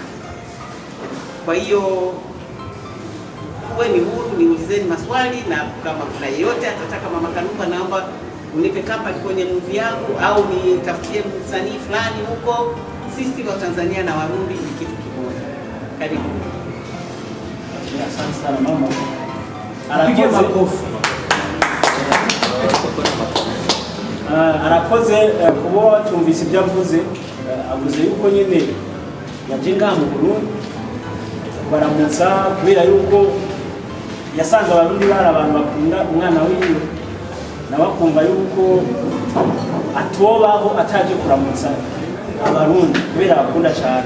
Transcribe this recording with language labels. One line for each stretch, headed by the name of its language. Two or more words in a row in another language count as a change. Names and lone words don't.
Swahili: Kwa hiyo wewe ni huru, niulizeni maswali, na kama kuna yeyote atataka Mama Kanumba, naomba unipe kampani kwenye movie yangu au nitafutie msanii fulani huko. Sisi wa Tanzania na Warundi ni kitu kimoja. Karibu. Asante sana mama. Apige makofi.
Rundi: Arakoze kuba tumvise ibyo avuze, avuze yuko nyine yaje ngaha mu Burundi baramutsa kubera yuko yasanze Abarundi bari abantu bakunda umwana wiwe, nabakumva yuko atobaho ataje kuramutsa Abarundi kubera bakunda cyane.